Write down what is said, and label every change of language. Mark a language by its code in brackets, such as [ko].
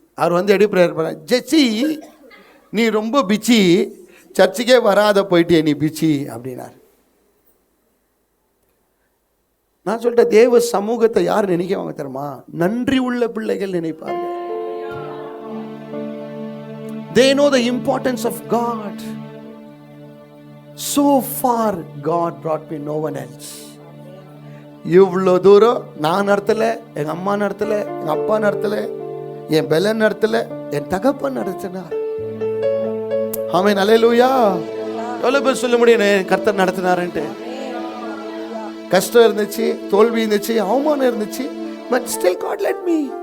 [ta] அவர் வந்து எப்படி ப்ரேயர் பண்ணார், ஜெஸ்ஸி நீ ரொம்ப பிச்சி, சர்ச்சுக்கே வராத போயிட்டே நீ பிச்சி அப்படின்னார். நான் சொல்லிட்டேன், தேவ சமூகத்தை யார் நினைக்குவாங்க தெரியுமா, நன்றி உள்ள பிள்ளைகள் நினைப்பார்கள். [en] They know the importance of God. So far God brought me, no one else. [ta] இவ்வளோ தூரம் நான் நடத்தல, எங்க அம்மா நடத்தல, எங்க அப்பா நடத்தல, என் பெலன் நடத்தல, என் தகப்பன் நடத்தினார். ஆமென், அல்லேலூயா. எவ்வளவு பேர் சொல்ல முடியும் என் கர்த்தர் நடத்தினாருன்ட்டு. கஷ்டம் இருந்துச்சு, தோல்வி இருந்துச்சு, அவமானம் இருந்துச்சு, [en] But still God let me.